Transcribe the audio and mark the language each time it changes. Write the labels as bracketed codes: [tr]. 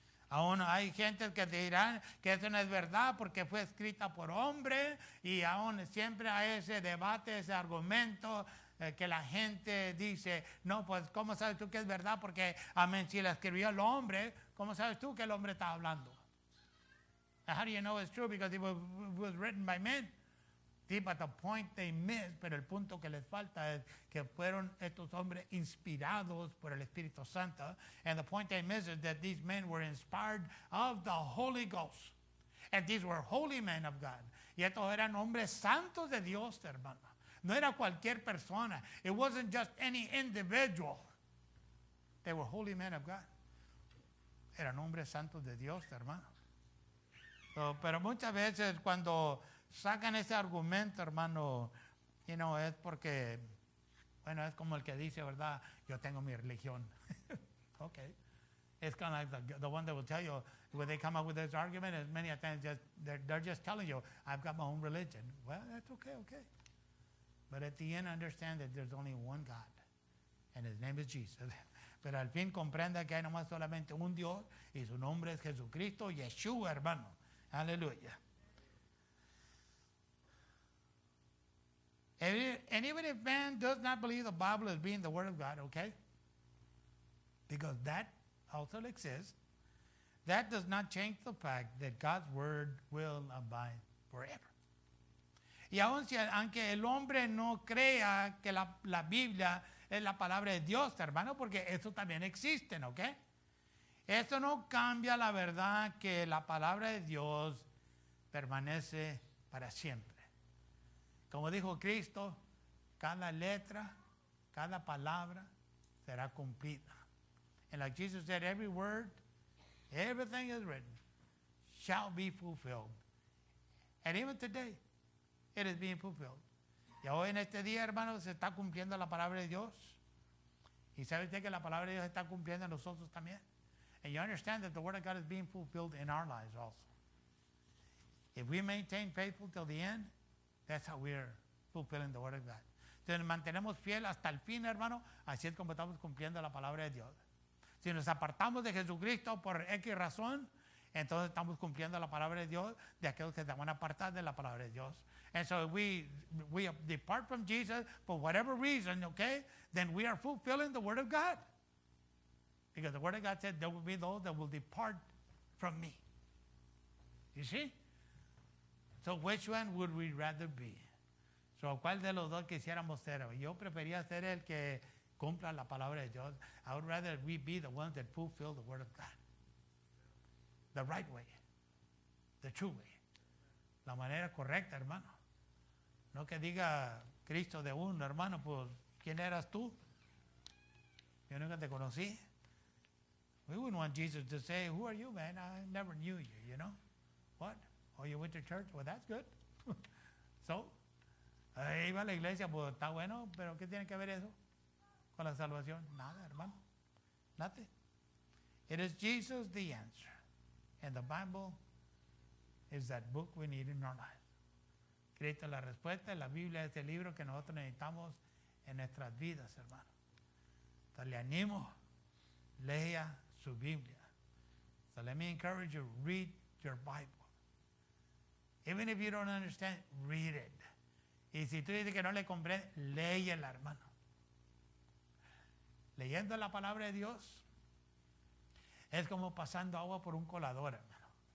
[es] Aún hay gente que dirán que eso no es verdad porque fue escrita por hombre, y aún siempre hay ese debate, ese argumento que la gente dice, no, pues ¿cómo sabes tú que es verdad? Porque, amén, si la escribió el hombre, ¿cómo sabes tú que el hombre está hablando? [en] How do you know it's true? Because it was written by men. [es] Sí, [en] but the point they miss, [es] pero el punto que les falta es que fueron estos hombres inspirados por el Espíritu Santo. [en] And the point they miss is that these men were inspired of the Holy Ghost. And these were holy men of God. [es] Y estos eran hombres santos de Dios, hermano. No era cualquier persona. [en] It wasn't just any individual. They were holy men of God. [es] Eran hombres santos de Dios, hermano. Pero muchas veces cuando sacan ese argumento, hermano, es porque, bueno, es como el que dice, ¿verdad? Yo tengo mi religión. Okay. [en] It's kind of like the one that will tell you, when they come up with this argument, as many times they're just telling you, I've got my own religion. Well, that's okay. But at the end, understand that there's only one God, and his name is Jesus. [es] Pero al fin comprenda que hay nomás solamente un Dios, y su nombre es Jesucristo, Yeshua, hermano. Aleluya. [en] And even if man does not believe the Bible as being the Word of God, okay? Because that also exists, that does not change the fact that God's Word will abide forever. [es] Y aunque el hombre no crea que la Biblia es la palabra de Dios, hermano, porque eso también existe, ¿ok? Eso no cambia la verdad que la palabra de Dios permanece para siempre. Como dijo Cristo, cada letra, cada palabra será cumplida. [en] And like Jesus said, every word, everything is written, shall be fulfilled. And even today, it is being fulfilled. [es] Y hoy en este día, hermanos, se está cumpliendo la palabra de Dios. Y sabe usted que la palabra de Dios está cumpliendo en nosotros también. [en] And you understand that the Word of God is being fulfilled in our lives also. If we maintain faithful till the end, that's how we're fulfilling the Word of God. [es] Si nos mantenemos fiel hasta el fin, hermano, así es como estamos cumpliendo la palabra de Dios. Si nos apartamos de Jesucristo por X razón, entonces estamos cumpliendo la palabra de Dios de aquellos que se van a apartar de la palabra de Dios. [en] And so if we depart from Jesus for whatever reason, okay, then we are fulfilling the Word of God. Because the Word of God said there will be those that will depart from me. You see? So which one would we rather be? [es] So, ¿cuál de los dos quisiéramos ser? Yo prefería ser el que cumpla la palabra de Dios. [en] I would rather we be the ones that fulfill the Word of God. The right way. The true way. [es] La manera correcta, hermano. No que diga Cristo de uno, hermano, pues, ¿quién eras tú? Yo nunca te conocí. [en] We wouldn't want Jesus to say, who are you, man? I never knew you, you know? What? Oh, you went to church? Well, that's good. [es] So, iba a la iglesia, pues está bueno, pero ¿qué tiene que ver eso con la salvación? Nada, hermano. [en] Nothing. It is Jesus the answer. And the Bible is that book we need in our lives. [es] Cristo es la respuesta, la Biblia es el libro que nosotros necesitamos en nuestras vidas, hermano. Entonces le animo, lea su Biblia. [en] So let me encourage you, read your Bible. Even if you don't understand, read it. [es] Y si tú dices que no le comprendes, léela, hermano. Leyendo la palabra de Dios es como pasando agua por un colador, hermano.